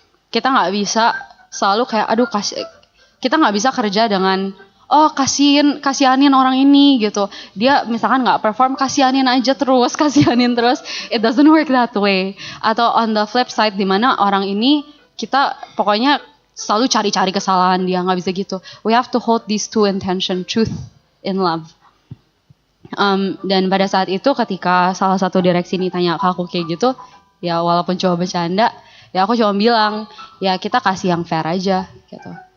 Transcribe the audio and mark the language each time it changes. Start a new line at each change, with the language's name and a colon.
Indonesian: Kita nggak bisa selalu kayak kita nggak bisa kerja dengan kasihanin orang ini gitu. Dia misalkan nggak perform, kasihanin terus.
English: It doesn't work that way.
Indonesian: Atau
English: on the flip side,
Indonesian: dimana orang ini kita pokoknya selalu cari-cari kesalahan dia, nggak bisa gitu.
English: We have to hold these two intention, truth and love.
Indonesian: Dan pada saat itu ketika salah satu direksi ini tanya ke aku kayak gitu, ya walaupun coba bercanda, ya aku cuma bilang, ya kita kasih yang fair aja gitu.